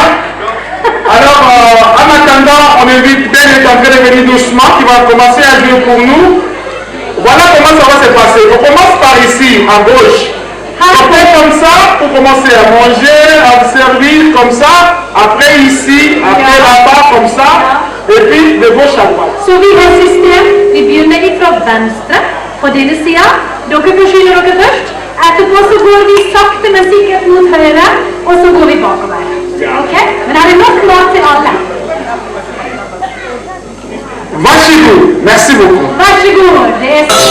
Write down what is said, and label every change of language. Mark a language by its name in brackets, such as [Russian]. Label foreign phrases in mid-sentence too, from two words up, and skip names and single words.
[French] Alors, en attendant, on invite Ben est en train de venir doucement, qui va commencer à jouer pour nous. Voilà comment ça va se passer. On commence par ici, à gauche. On fait comme ça pour commencer à manger, à servir comme ça. Après ici, après là-bas, comme ça. Et puis de gauche à droite. [Norwegian] Så vi har system. Vi begynner ifra venstre på denne siden. Dere forsyner dere først. Etterpå så går vi sakte, men sikkert mot høyre, og så går vi bakover. Ok? Men er det nok mat til alle? Vachigou, [French] merci beaucoup. [Norwegian] Vær så god. Det er